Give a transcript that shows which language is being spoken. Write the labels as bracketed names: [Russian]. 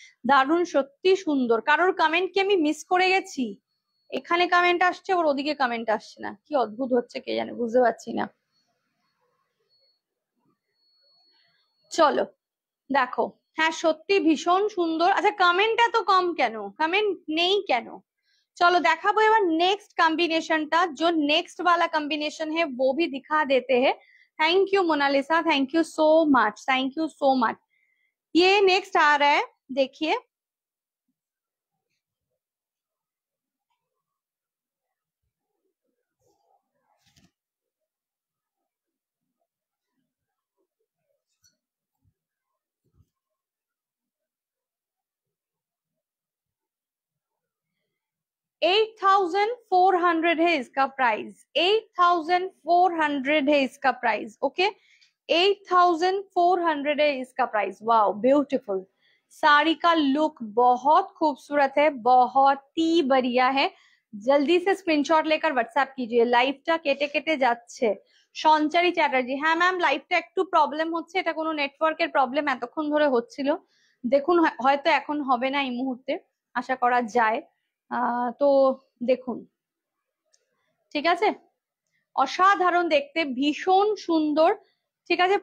[Bangla] দারুণ, সত্যি সুন্দর। কারোর কমেন্ট কি আমি মিস করে গেছি? এখানে কমেন্ট আসছে ওর ওদিকে কমেন্ট আসছে না, কি অদ্ভুত হচ্ছে কে জানে, বুঝতে পারছি না। চলো দেখো, হ্যাঁ সত্যি ভীষণ সুন্দর। আচ্ছা, কমেন্ট এত কম কেন, কমেন্ট নেই কেন? चलो देखाबो एबार नेक्स्ट कॉम्बिनेशन टा, [Hindi] जो नेक्स्ट वाला कॉम्बिनेशन है वो भी दिखा देते हैं। Thank you Mona Lisa, thank you so much, thank you so much. ये नेक्स्ट आ रहा है, देखिए 8,400 है इसका प्राइस, 8,400 है इसका प्राइस, ओके 8,400 है इसका प्राइस। वाओ ब्यूटीफुल, साड़ी का लुक बहुत खूबसूरत है, बहुत ही बढ़िया है। जल्दी से स्क्रीनशॉट लेकर व्हाट्सएप कीजिए। [Bangla] लाइवটা কেটে কেটে যাচ্ছে। সঞ্চারী চ্যাটার্জি, হ্যাঁ ম্যাম লাইভটা একটু প্রবলেম হচ্ছে, এটা কোনো নেটওয়ার্কের প্রবলেম এতক্ষণ ধরে হচ্ছিল, দেখুন হয়তো এখন হবে না এই মুহূর্তে, আশা করা যায়। তো দেখুন, ঠিক আছে, অসাধারণ দেখতে, ভীষণ সুন্দর, ঠিক আছে?